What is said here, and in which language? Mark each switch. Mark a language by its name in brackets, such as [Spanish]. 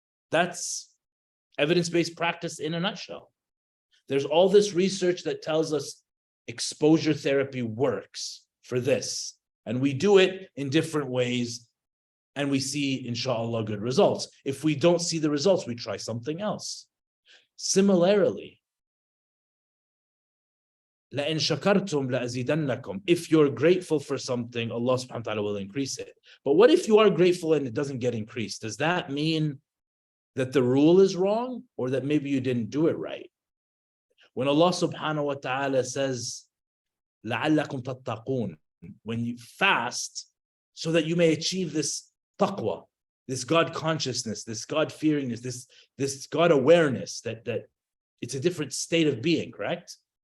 [English] That's evidence-based practice in a nutshell. There's all this research that tells us exposure therapy works for this, and we do it in different ways, and we see, inshallah, good results. If we don't see the results, we try something else. [Arabic] Similarly, لَإِن شَكَرْتُمْ لَأَزِيدَنَّكُمْ. [English] If you're grateful for something, Allah subhanahu wa ta'ala will increase it. But what if you are grateful and it doesn't get increased? Does that mean that the rule is wrong, or that maybe you didn't do it right? When Allah subhanahu wa ta'ala says, [Arabic] لَعَلَّكُمْ تَتَّقُونَ, [English] when you fast so that you may achieve this taqwa, this God consciousness, this God fearingness, this God awareness, that it's a different state of being, correct?